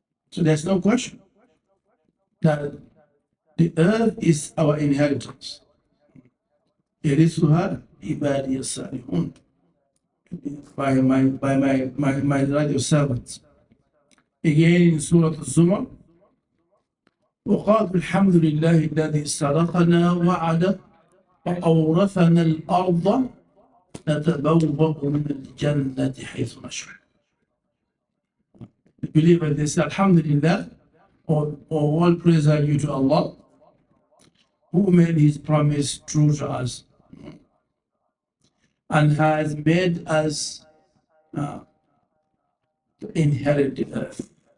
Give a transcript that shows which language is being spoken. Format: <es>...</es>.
<en>So there's no question that the earth is our inheritance.</en> <ar>يَرِثُهَا عِبَادِيَ الصَّالِحُونَ,</ar> <en>by my righteous servants. Again in Surah Al-Zumar,</en> <ar>وقال الحمد لله الذي صدقنا وعده وأورثنا الأرض نتبوأ من الجنة حيث نشاء.</ar> <en>The believers, they say, Alhamdulillah, all praise are due to Allah, who made his promise true to us and has made us to inherit the earth.</en>